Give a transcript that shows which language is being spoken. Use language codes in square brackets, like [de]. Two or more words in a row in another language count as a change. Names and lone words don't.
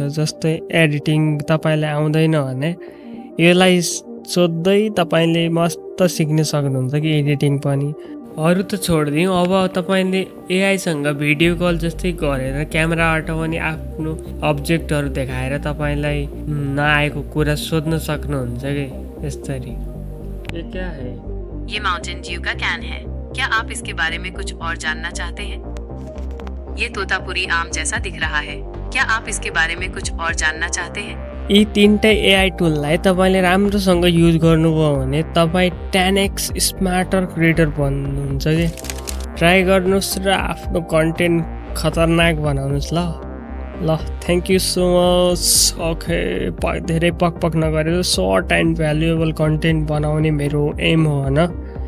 [ne] जस्तै एडिटिङ तपाईँलाई आउँदैन भने यसलाई सोध्दै तपाईँले मस्त सिक्न सक्नुहुन्छ कि एडिटिङ पनि। अरू त छोडिदिउँ, अब तपाईँले एआईसँग भिडियो कल जस्तै गरेर क्यामेराबाट पनि आफ्नो अब्जेक्टहरू देखाएर तपाईँलाई नआएको कुरा सोध्न सक्नुहुन्छ कि यसरी। [hi] ये क्या है? ये माउंटेन ड्यू का कैन है। क्या आप इसके बारे में कुछ और जानना चाहते हैं? ये तोतापुरी आम जैसा दिख रहा है। क्या आप इसके बारे में कुछ और जानना चाहते हैं? [ne] यी तीनटै एआई टुललाई तपाईँले राम्रोसँग युज गर्नुभयो भने तपाईँ 10x [en] smarter creator [ne] बन्नुहुन्छ कि। ट्राई गर्नुहोस् र आफ्नो कन्टेन्ट खतरनाक बनाउनुहोस् ल। [en] thank you so much. [ne] ओके, धेरै पक नगरेर [en] short and valuable content [ne] बनाउने मेरो एम हो होइन।